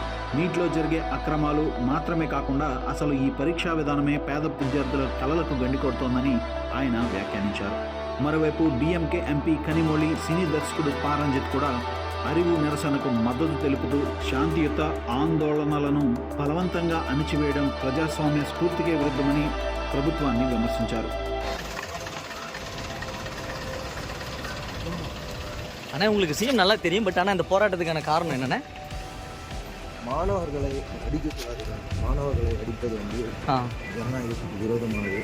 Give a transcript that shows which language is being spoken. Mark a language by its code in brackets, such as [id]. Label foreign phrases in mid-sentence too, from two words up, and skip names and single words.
[te] నీట్లో జరిగే అక్రమాలు మాత్రమే కాకుండా అసలు ఈ పరీక్షా విధానమే పేద విద్యార్థుల కలలకు గండికొడుతోందని ఆయన వ్యాఖ్యానించారు. మరోవైపు డిఎంకే ఎంపీ కనిమొళి సినీ దర్శకుడు పారంజిత్ కూడా అరివు నిరసనకు మద్దతు తెలుపుతూ శాంతియుత ఆందోళనలను బలవంతంగా అణిచివేయడం ప్రజాస్వామ్య స్ఫూర్తికే విరుద్ధమని ప్రభుత్వాన్ని విమర్శించారు. [ta] ஆனால் உங்களுக்கு சிஎம் நல்லா தெரியும், பட் ஆனால் இந்த போராட்டத்துக்கான காரணம் என்னென்ன? மாணவர்களை அடிக்கக்கூடாது, மாணவர்களை அடிப்பது வந்து ஜனநாயகத்துக்கு விரோதமானது.